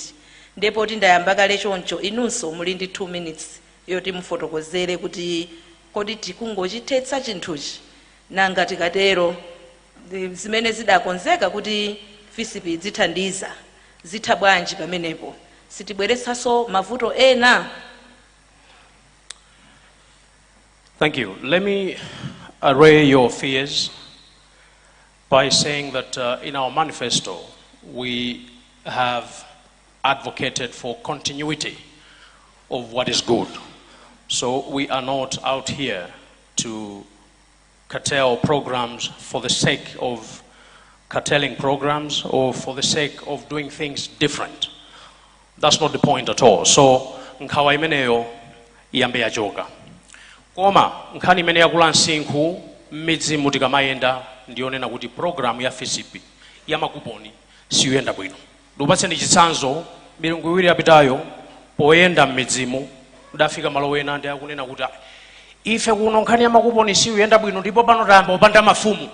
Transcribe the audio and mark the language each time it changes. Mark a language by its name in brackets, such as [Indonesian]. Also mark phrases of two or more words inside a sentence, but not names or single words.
[Nyanja] Ndipo kuti ndayamba kale choncho inunso muli ndi 2 minutes yoti mufotokozere kuti kodi tikungochithetsa chinthuchi nanga tikatero zimene zidakonzeka kuti FCP zithandiza zitha bwanji pamenepo, sitibweretsanso mavuto ena. [English] Thank you. Let me array your fears by saying that in our manifesto we have advocated for continuity of what is good. So we are not out here to curtail programs for the sake of curtailing programs or for the sake of doing things different. That's not the point at all. [Nyanja] So nkhawa imeneyo iyambe yachoka. Koma nkhani imene yakula nsinkhu m'midzi mutikamayenda ndionena kuti program ya FCP ya makuponi siyenda bwino. Ndipatseni chitsanzo, milungu iwiri yapitayo poyenda m'midzimu ndafika malo ena ndi akunena kuti ife kuno nkhani ya makuponi siyenda bwino ndipo pano tayamba opanda mafumu.